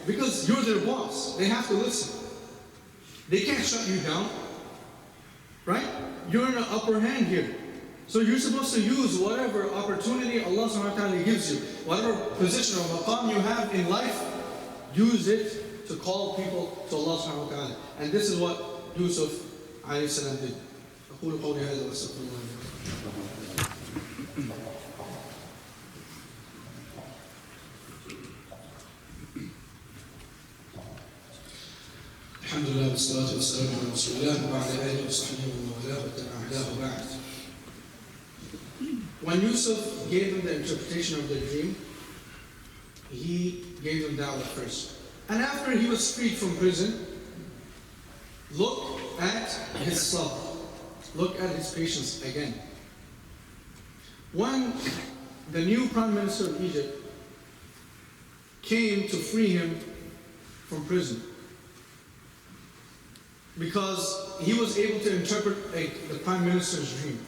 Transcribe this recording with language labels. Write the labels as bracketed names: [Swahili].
[English] Because you're their boss. They have to listen. They can't shut you down. Right? You're in an upper hand here. So you're supposed to use whatever opportunity Allah subhanahu wa ta'ala gives you. Whatever position or maqam you have in life, use it to call people to Allah subhanahu wa ta'ala. And this is what Yusuf alayhi salam did. [Arabic] أقول قولي هذا وأستغفر الله لي. الحمد لله والصلاة والسلام على رسول الله وعلى آله وصحبه ومن والاه واتبع هداه وبعد. [English] When Yusuf gave them the interpretation of the dream, he gave them da'wah first. And after he was freed from prison, look at his sabr. Look at his patience again. When the new Prime Minister of Egypt came to free him from prison, because he was able to interpret the Prime Minister's dream.